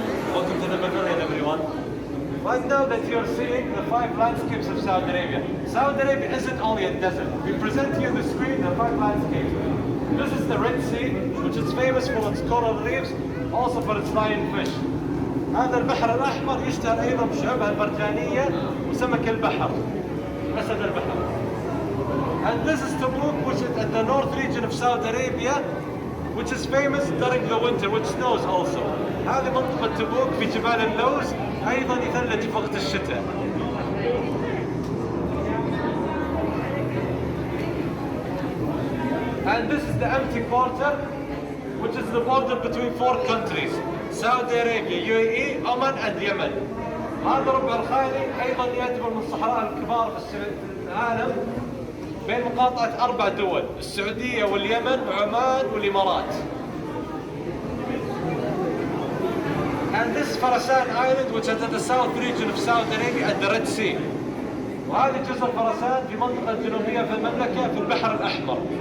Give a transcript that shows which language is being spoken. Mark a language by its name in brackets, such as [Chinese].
[English] Welcome to the Pavilion, everyone. Right now that you're seeing the 5 landscapes of Saudi Arabia. Saudi Arabia isn't only a desert. We present to you the screen the 5 landscapes. This is the Red Sea, which is famous for its coral reefs, also for its lionfish. [Arabic] هذا البحر الأحمر يشتهر أيضا بشعبها المرجانية وسمك البحر، أسد البحر. [English] And this is Tabuk, which is at the north region of Saudi Arabia, which is famous during the winter, which snows also. [Arabic] هذه منطقة تبوك في جبال اللوز، أيضا يثلج في وقت الشتاء. [English] And this is the empty quarter, which is the border between 4 countries: Saudi Arabia, UAE, Oman and Yemen. [Arabic] هذا ربع الخالي أيضا يعتبر من الصحراء الكبار في العالم، بين مقاطعة 4 دول: السعودية واليمن وعمان والإمارات. [English] And this Farasan Island, which is at the south region of Saudi Arabia at the Red Sea. [Arabic] وهذه جزر فرسان في منطقة جنوبية في المملكة في البحر الأحمر.